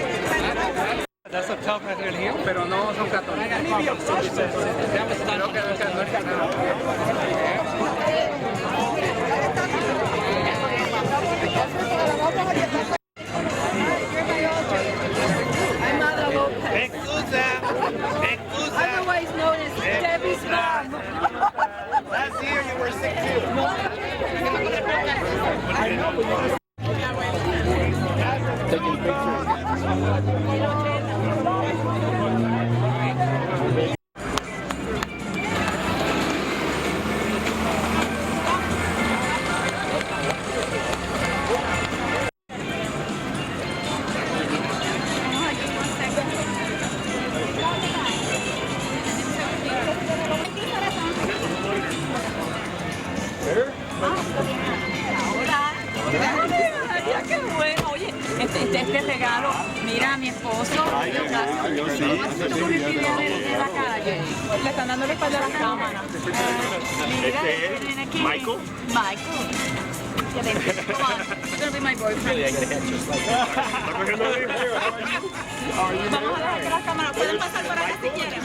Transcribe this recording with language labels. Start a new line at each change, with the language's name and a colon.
English: That's a tough religión,
Spanish: pero no son católicos.
English: Otherwise known as Debbie's mom. Last year you were sick too. Taking pictures.
Spanish: Mira qué bueno, oye, este regalo, mira a mi esposo, de la calle, le están dando la espalda a la cámara. Mira, viene aquí. Michael.
English: Come on, you're gonna be my boyfriend.
Spanish: Vamos a dejar que las cámaras pueden pasar por acá si quieren.